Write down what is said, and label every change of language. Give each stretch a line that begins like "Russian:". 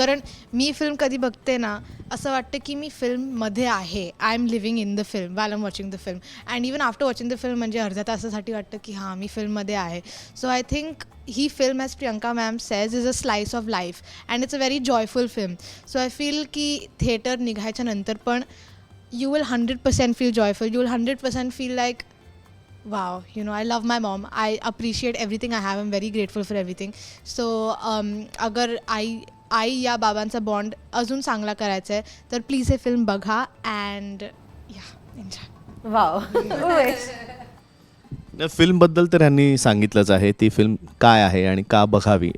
Marathi: कारण मी फिल्म कधी बघते ना, असं वाटतं की मी फिल्ममध्ये आहे,
English: I am living in the film
Marathi: vial am watching the film.
English: and even after watching the film
Marathi: म्हणजे अर्ध्या तासासाठी वाटतं की हां मी फिल्ममध्ये आहे.
English: so I think
Marathi: he film,
English: As Priyanka ma'am says, is a slice of life and it's a very joyful film. So I feel
Marathi: की theatre निघायच्या नंतर पण
English: You will 100% feel joyful, you will 100% feel like wow, you know, I love my mom, I appreciate everything I have, I'm very grateful for everything.
Marathi: So अगर आई या बाबांचा bond अजून चांगला करायचा आहे तर प्लीज हे फिल्म बघा. अँड या एन्जॉय. वाव. उमेश. फिल्मबद्दल तर ह्यांनी सांगितलंच आहे, ती फिल्म काय आहे आणि का बघावी.